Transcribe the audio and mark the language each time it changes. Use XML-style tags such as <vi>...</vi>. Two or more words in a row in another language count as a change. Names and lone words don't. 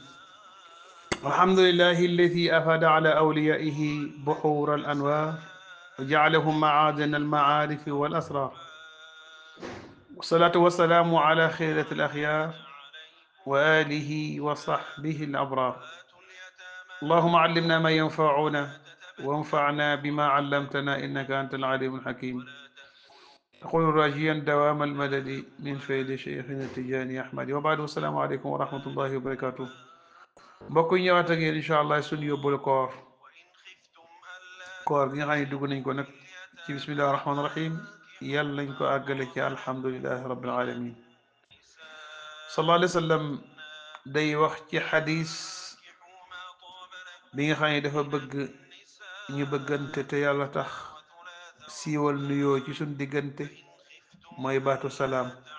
<ar>الحمد لله الذي أفاد على أوليائه بحور الأنوار وجعلهم معادن المعارف والأسرار، والصلاة والسلام على خيرة الأخيار وآله وصحبه الأبرار. اللهم علمنا ما ينفعنا وانفعنا بما علمتنا إنك أنت العليم الحكيم. أقول راجيا دوام المدد من فيد شيخنا التجاني أحمد وبعد. والسلام عليكم ورحمة الله وبركاته.</ar> <wo>mbokk yi ñëwaat ak yéen</wo> <ar>إن شاء الله</ar> <wo>suñu yóbbul koor gi nga xam ne dugg nañ ko nag ci</wo> <ar>بسم الله الرحمن الرحيم,</ar> <wo>yàlla nañ ko àggale ci</wo> <ar>الحمد لله رب العالمين. صلى الله عليه وسلم</ar> <wo>day wax ci xadis bi nga xam ne dafa bëgg ñu bëggante te yàlla tax, siiwal nuyoo ci suñ diggante mooy baatu salaam.</wo>